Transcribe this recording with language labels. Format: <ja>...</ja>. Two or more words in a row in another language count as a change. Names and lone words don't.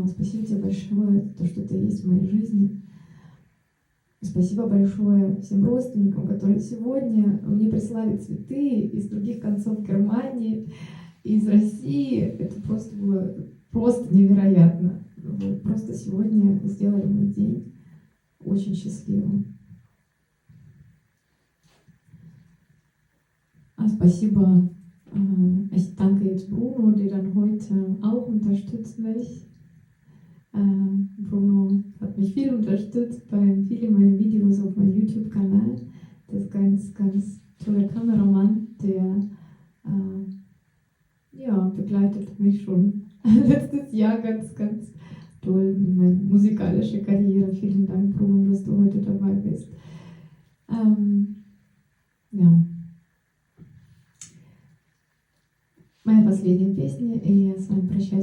<ru>Спасибо тебе большое за то, что ты есть в моей жизни. Спасибо большое всем родственникам, которые сегодня мне прислали цветы из других концов Германии, из России. Это просто было невероятно. Вы просто сегодня сделали мой день очень счастливым. Спасибо.</ru> <de>Ich danke jetzt Bruno, der dann heute auch unterstützt mich. Bruno hat mich viel unterstützt bei vielen meiner Videos auf meinem YouTube-Kanal. Das ist ganz, ganz toller Kameramann, der begleitet mich schon letztes Jahr ganz, ganz toll in meiner musikalischen Karriere. Vielen Dank, Bruno, dass du heute dabei bist.</de> <ru>Моя последняя песня, и я с вами прощаюсь.</ru>